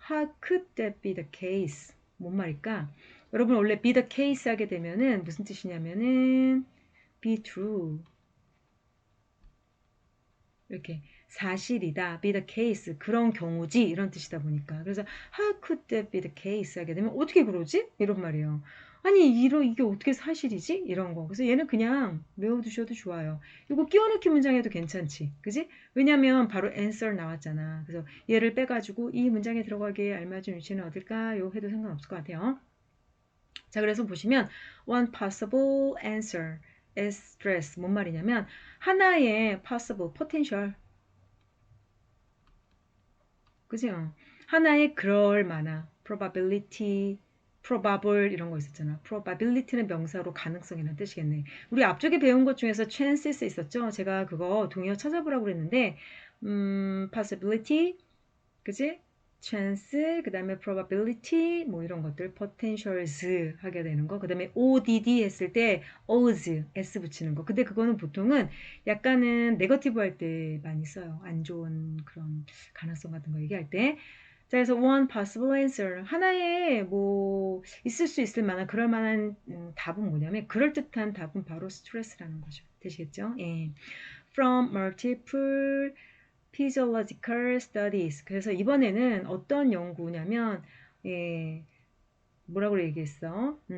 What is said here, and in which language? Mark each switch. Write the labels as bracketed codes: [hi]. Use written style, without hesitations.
[en] How could that be the case? [ko] 뭔 말일까? 여러분 원래 be the case 하게 되면은 무슨 뜻이냐면은 [en] be true. [ko] 이렇게 사실이다, be the case, 그런 경우지 이런 뜻이다 보니까 그래서 [en] how could that be the case [ko] 하게 되면 어떻게 그러지? 이런 말이에요. 아니 이게 어떻게 사실이지? 이런 거. 그래서 얘는 그냥 외워두셔도 좋아요. 이거 끼워넣기 문장에도 괜찮지, 그지? 왜냐면 바로 answer 나왔잖아. 그래서 얘를 빼가지고 이 문장에 들어가기에 알맞은 위치는 어딜까요? 해도 상관없을 것 같아요. 자, 그래서 보시면 [en] one possible answer is stress. [ko] 뭔 말이냐면 하나의 possible, potential, 그죠? 하나의 그럴 만한 probability, probable 이런 거 있었잖아. probability는 명사로 가능성이라는 뜻이겠네. 우리 앞쪽에 배운 것 중에서 chances 있었죠? 제가 그거 동의어 찾아보라고 그랬는데 possibility, 그지? chance, 그 다음에 probability, 뭐 이런 것들, potentials 하게 되는 거, 그 다음에 ODD 했을 때 odds, s 붙이는 거. 근데 그거는 보통은 약간은 네거티브 할 때 많이 써요. 안 좋은 그런 가능성 같은 거 얘기할 때. 자, 그래서 [en] one possible answer. [ko] 하나의 뭐 있을 수 있을 만한 그럴 만한 답은 뭐냐면 그럴듯한 답은 바로 스트레스라는 거죠. 되시겠죠? 예. [en] From multiple physiological studies. [ko] 그래서 이번에는 어떤 연구냐면, 예, 뭐라고 얘기했어?